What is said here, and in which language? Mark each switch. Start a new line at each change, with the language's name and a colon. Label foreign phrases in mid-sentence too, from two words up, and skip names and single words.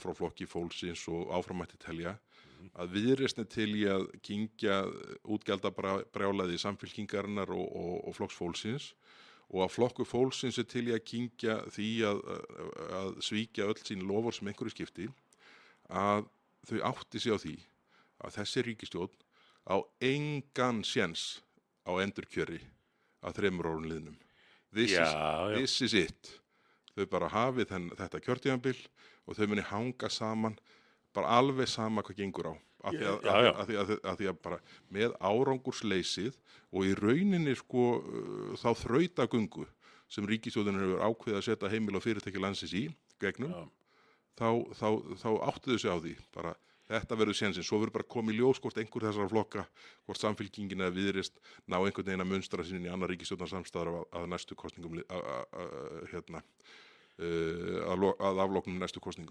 Icelandic: frá flokki fólksins og áframætti telja, að Viðreisn er til í að kyngja útgjaldabrjálæði Samfylkingarinnar og flokks fólksins og að flokkur fólksins er til í að kyngja því að svíkja öll sín loforð sem einhverju skipti, að þau átti sig á því að þessi ríkisstjórn á engan séns á endurkjöri að 3 árum liðnum.
English: This is it.
Icelandic: Þau bara hafið þetta kjörtímabil og þau muni hanga saman, bara alveg sama hvað gengur á. Af því að bara með árangursleysið og í rauninni sko þá þrautagöngu sem ríkisstjórnin hefur ákveðið að setja heimil og fyrirtæki landsins í gegnum, þá áttu þau sig á því bara þetta verður sénsinn, svo verður bara komið í ljós hvort einhver þessara flokka, hvort Samfylkingin eða Viðreisn ná einhvern veginn að munstra sinni í annar ríkisstjórnarsamstæður að næstu kosningum að afloknum næstu kosningum.